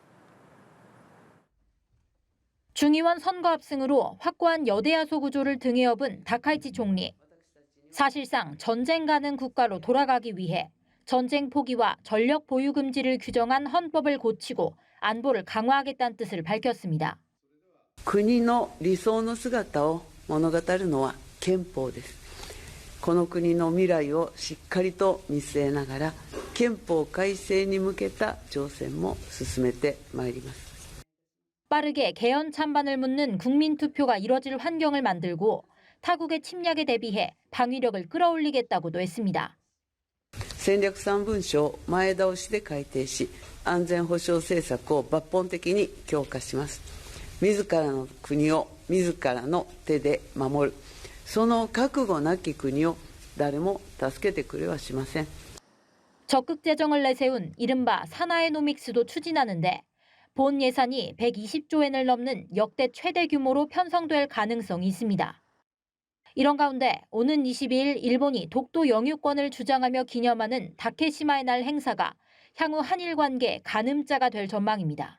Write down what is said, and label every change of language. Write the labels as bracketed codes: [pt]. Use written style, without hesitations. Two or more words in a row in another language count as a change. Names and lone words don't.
[ko] 중의원 선거 압승으로 확고한 여대야소 구조를 등에 업은 다카이치 총리. 사실상 전쟁 가능 국가로 돌아가기 위해 전쟁 포기와 전력 보유 금지를 규정한 헌법을 고치고 안보를 강화하겠다는 뜻을 밝혔습니다. [ja] 国の理想の姿を物語るのは憲法です。この国の未来をしっかりと見据えながら憲法改正に向けた挑戦も進めてまいります。 [ko] 빠르게 개헌 찬반을 묻는 국민 투표가 이뤄질 환경을 만들고 타국의 침략에 대비해 방위력을 끌어올리겠다고도 했습니다. [ja] 戦略3文書を前倒しで改定し、安全保障政策を抜本的に強化します。自らの国を自らの手で守る。その覚悟なき国を誰も助けてくれはしません。 [ko] 적극 재정을 내세운 이른바 사나에노믹스도 추진하는데 본 예산이 120조 엔을 넘는 역대 최대 규모로 편성될 가능성이 있습니다. 이런 가운데 오는 22일 일본이 독도 영유권을 주장하며 기념하는 다케시마의 날 행사가 향후 한일 관계 가늠자가 될 전망입니다.